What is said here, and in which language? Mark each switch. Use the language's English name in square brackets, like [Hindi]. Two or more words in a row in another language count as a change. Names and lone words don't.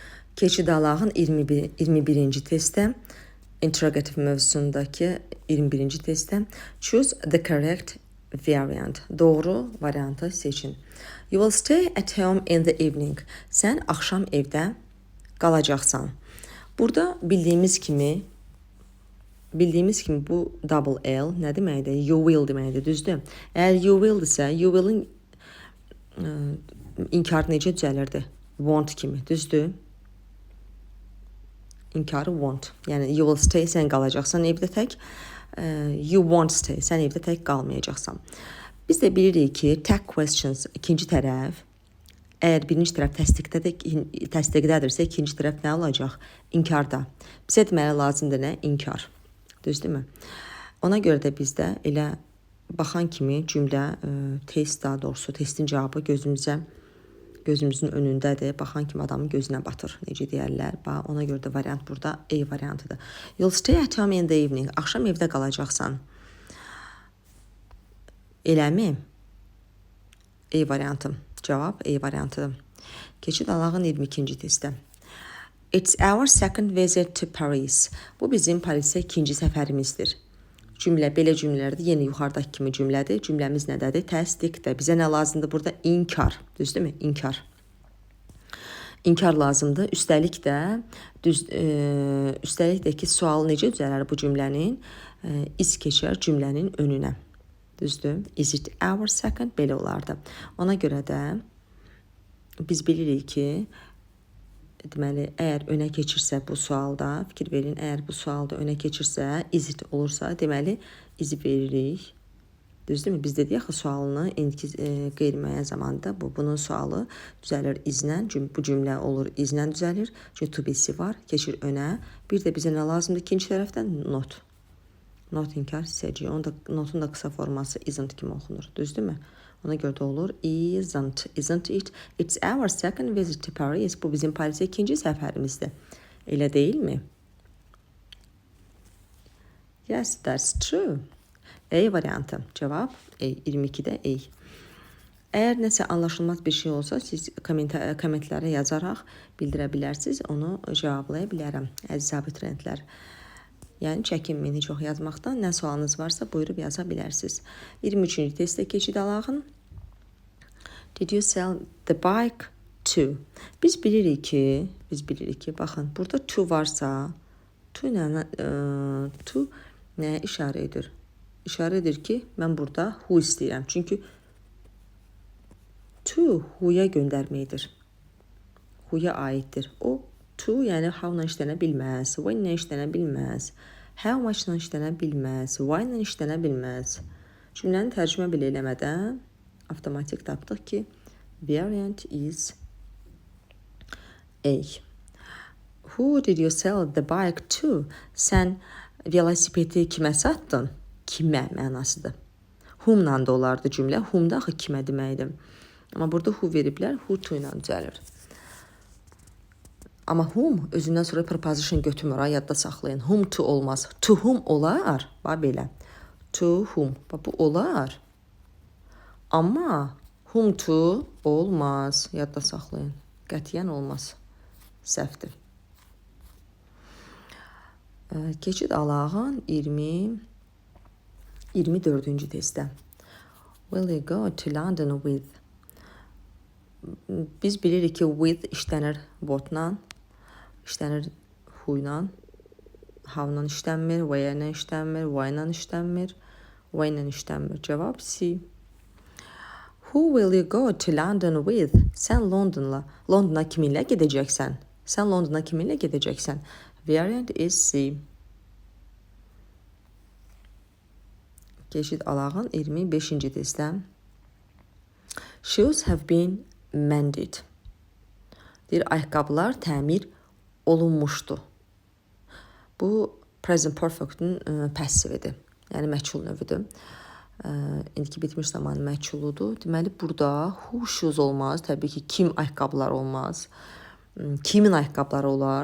[Azerbaijani] Keçid Alağın 21-ci testdə, interrogative mövzusundakı 21-ci testdə [English] choose the correct variant. [Azerbaijani] Doğru variantı seçin. [English] You will stay at home in the evening. [Azerbaijani] Sən axşam evdə qalacaqsan. Burada bildiyimiz kimi bu double L nə deməkdir? [English] You will [Azerbaijani] deməkdir, düzdür? Əgər [English] you will- [Azerbaijani] dirsə, [English] you will- [Azerbaijani] in inkarı necə düzəlirdi? Want kimi, düzdür? İnkarı want. [English] Yəni you will stay, [Azerbaijani] sən qalacaqsan evdə tək. [English] You won't stay, [Azerbaijani] sən evdə tək qalmayacaqsan. Biz də bilirik ki, [English] tag questions [Azerbaijani] ikinci tərəf, əgər birinci tərəf təsdiqdədirsə, ikinci tərəf nə olacaq? İnkarda. Bizə deməli lazımdır nə? İnkar. Düzdürmü? Ona görə də bizdə elə baxan kimi cümlə, test daha doğrusu, testin cavabı gözümüzün önündədir. Baxan kimi adamın gözünə batır, necə deyərlər. Ona görə də variant burada A variantıdır. [English] You'll stay at home in the evening. [Azerbaijani] Axşam evdə qalacaqsan. Eləmi? A variantı. Cavab A variantıdır. Keçid Alağın 22-ci testdə. [English] It's our second visit to Paris. [Azerbaijani] Bu bizim Parisə ikinci səfərimizdir. Cümlə belə cümlələrdir. Yenə yuxarıdakı kimi cümlədir. Cümləmiz nədədir? Təsdiqdə. Bizə nə lazımdır burada? İnkar. Düzdürmü? İnkar. İnkar lazımdır. Üstəlik də ki, sual necə düzələr bu cümlənin? İz keçər cümlənin önünə. Düzdür? [English] Is it our second? [Azerbaijani] Belə olardı. Ona görə də biz bilirik ki, deməli, əgər önə keçirsə bu sualda, fikir verin, əgər bu sualda önə keçirsə, [English] is it [Azerbaijani] olursa, deməli, izi veririk. Düzdürmü? Biz dedik axı sualını qeyri-müəyyən zamanda bunun sualı düzəlir izlə, bu cümlə olur izlə düzəlir. Çünki [English] to be- [Azerbaijani] si var, keçir önə. Bir də bizə nə lazımdır ikinci tərəfdən? Not. Not inkar hissəcək. Notun da qısa forması isn't kimi oxunur. Düzdürmü? Ona görə də olur [English] isn't it? It's our second visit to Paris. [Azerbaijani] Bu bizim Parisə ikinci səfərimizdir. Elə deyilmi? [English] Yes, that's true. [Azerbaijani] A variantı. Cavab A. 22-də A. Əgər nəsə anlaşılmaz bir şey olsa, siz kommentlərə yazaraq bildirə bilərsiniz. Onu cavablaya bilərəm, əziz abituriyentlər. Yəni çəkinməyin çox yazmaqdan. Nə sualınız varsa buyurub yaza bilərsiniz. 23-cü testdə Keçid Alağın. [English] Did you sell the bike to? [Azerbaijani] Biz bilirik ki, baxın, burada to varsa, to nəyə işarə edir? İşarə edir ki, mən burada who istəyirəm. Çünki to who'ya göndərməkdir. Who'ya aiddir. O to, yəni how-la işlənə bilməz, when-la işlənə bilməz, [English] how much- [Azerbaijani] la işlənə bilməz, why-la işlənə bilməz. Cümləni tərcümə belə eləmədən avtomatik tapdıq ki, [English] variant is A. Who did you sell the bike to? [Azerbaijani] Sən velosipedi kimə satdın? Kimə mənasıdır. Whom-la da olardı cümlə. Whom-da axı kimə deməkdir. Amma burada who veriblər, [English] who to [Azerbaijani] ilə düzəlir. Amma whom özündən sonra preposition götürmür, yadda saxlayın. [English] Whom to [Azerbaijani] olmaz. [English] To whom [Azerbaijani] olar, belə. [English] To whom, [Azerbaijani] bu olar. Amma [English] whom to [Azerbaijani] olmaz, yadda saxlayın. Qətiyyən olmaz. Səhvdir. Keçid Alağın 24-cü testdə. [English] Will you go to London with? [Azerbaijani] Biz bilirik ki, with işlənir what-la, işlənir who-la, how-la işlənmir, where-la işlənmir, why-la işlənmir, when-la işlənmir. Cavab C. [English] Who will you go to London with? [Azerbaijani] Sən Londona kiminlə gedəcəksən? [English] Variant is C. [Azerbaijani] Keçid Alağın 25-ci testdə. [English] Shoes have been mended. [Azerbaijani] Deyir, ayaqqabılar təmir olunmuşdu. Bu [English] present perfect- [Azerbaijani] ün passividir. Yəni məchul növüdür. İndiki bitmiş zamanı məchuludur. Deməli, burada [English] who shoes [Azerbaijani] olmaz. Təbii ki, kim ayaqqabılar olmaz. Kimin ayaqqabıları olar?